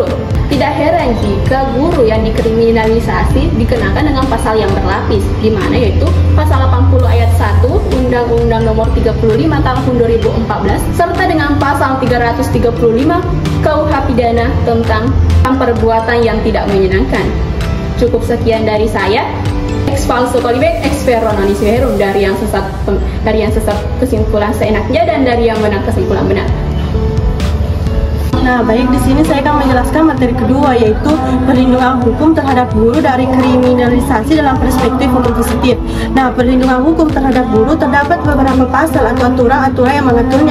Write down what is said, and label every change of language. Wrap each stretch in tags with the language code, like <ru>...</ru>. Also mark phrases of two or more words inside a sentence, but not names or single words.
<id>Tidak heran jika guru yang dikriminalisasi dikenakan dengan pasal yang berlapis, di mana yaitu pasal 80 ayat 1 Undang-Undang Nomor 35 Tahun 2014 serta dengan pasal 335 KUH Pidana tentang perbuatan yang tidak menyenangkan. Cukup sekian dari saya.</id> <la>Ex falso kolibet, ex vero non is verum,</la> <id>dari yang sesat kesimpulan seenaknya dan dari yang benar kesimpulan benar. Nah, baik, di sini saya akan menjelaskan materi kedua, yaitu perlindungan hukum terhadap guru dari kriminalisasi dalam perspektif hukum positif. Nah, perlindungan hukum terhadap guru terdapat beberapa pasal atau aturan-aturan yang mengaturnya.</id>